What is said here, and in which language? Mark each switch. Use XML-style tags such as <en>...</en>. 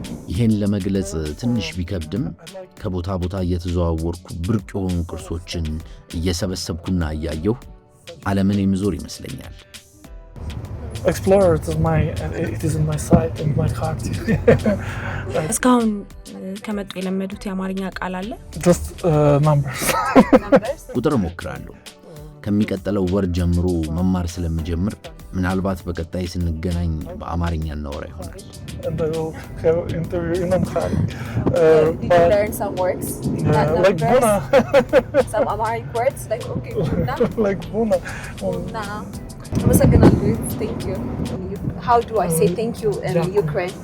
<am>ይህን ለመግለጽ ትንሽ ቢከብድም ከቦታ ቦታ እየተዘዋወርኩ ብርቅ የሆኑ ቅርሶችን እየሰበሰብኩና እያየሁ ዓለምን የምዞር ይመስለኛል።</am> <en>Explorer, it is in my sight and my heart.</en> <am>እስካሁን ከመጡ የለመዱት የአማርኛ ቃል አለ?</am> <en>Just numbers.</en> <am>ቁጥር እሞክራለሁ። ከሚቀጥለው ወር ጀምሮ መማር ስለምጀምር ምናልባት በቀጣይ ስንገናኝ በአማርኛ እናወራ ይሆናል።</am> <en>And I will have interview in Amharic. Did you learn some words? Like Buna. Some Amharic words? Like, okay, Buna. Like Buna. Buna.</en> <am>አመሰግናለሁ.</am> <en>Thank you. How do I say thank you in Ukraine?</en>